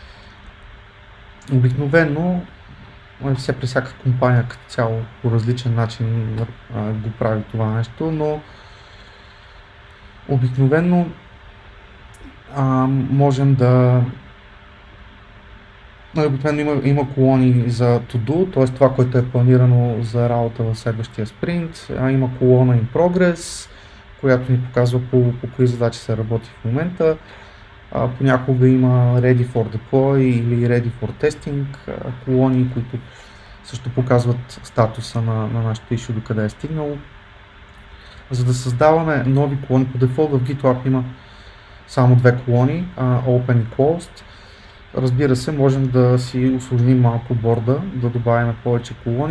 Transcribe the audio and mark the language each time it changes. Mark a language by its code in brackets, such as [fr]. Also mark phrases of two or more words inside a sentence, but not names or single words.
[bg] Обикновено, при всяка компания като цяло по различен начин го прави това нещо, но обикновено можем да... Обикновено има колони за to-do, т.е. това, което е планирано за работа в следващия спринт. Има колона [en] in progress, [bg] която ни показва по кои задачи се работи в момента. Понякога има [en] ready for deploy [bg] или [en] ready for testing [bg] колони, които също показват статуса на нашето issue, докъде е стигнало. За да създаваме нови колони, по дефолт в GitLab има само две колони, Open и Closed. Разбира се, можем да си усложним малко борда, да добавим повече колони.